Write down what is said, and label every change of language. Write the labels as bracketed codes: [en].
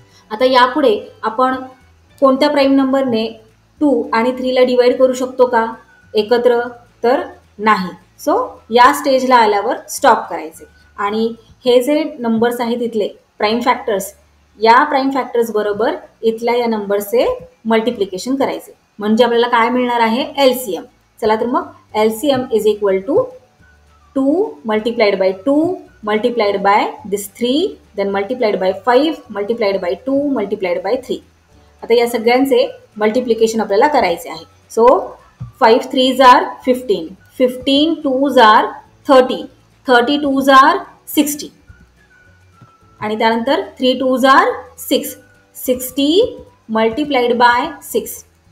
[mr] आता यापुढे आपण कोणत्या प्राईम नंबरने 2 आणि 3 ला डिवाइड करू शकतो का एकत्र तर नाही. सो या स्टेजला आल्यावर स्टॉप करायचे आणि हे जे नंबर्स आहेत इथले प्राईम फॅक्टर्स या प्राईम फॅक्टर्स बरोबर इथल्या या नंबरचे मल्टिप्लिकेशन करायचे म्हणजे आपल्याला काय मिळणार आहे एलसीएम. चला तर मग [en] LCM is equal to 2 multiplied by 2 multiplied by this 3 then multiplied by 5 multiplied by 2 multiplied by 3. [mr] आता या सगळ्यांचे मल्टिप्लिकेशन आपल्याला करायचे आहे. सो 5 3 जार 15 15 2 जार 30 30 2 जार 60 आणि त्यानंतर 3 2 जार 6 60 मल्टिप्लाइड बाय 6.